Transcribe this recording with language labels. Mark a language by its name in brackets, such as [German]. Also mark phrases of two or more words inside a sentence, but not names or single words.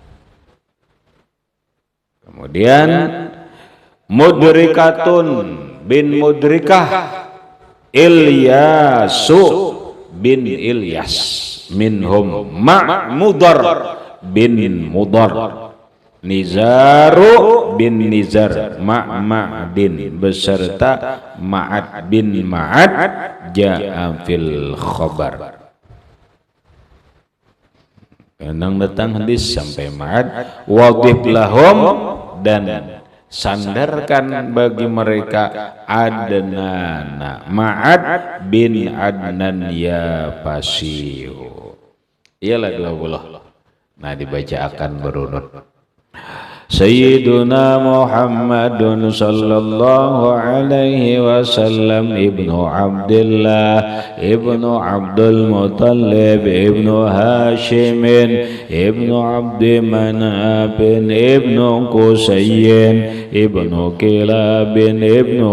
[Malay] Kemudian Mudrikatun bin Mudrikah Ilyasu bin Ilyas minhum Ma'mudar bin Mudar Nizaru bin Nizar Ma'ma'din beserta Ma'ad bin Ma'ad [Arabic] جاء في الخبر. [Malay] Nang datang hadis sampai ma'ad [Arabic] وادب لهم [Malay] dan sandarkan bagi mereka Adnana Ma'ad bin Adnan [Arabic] يا فصيح. [Malay] Iyalah 20. Nah dibaca akan berunut. [Arabic] سيدنا محمد صلى الله عليه وسلم ابن عبد الله ابن عبد المطلب ابن هاشم ابن عبد مناف ابن قصي ابن كلاب ابن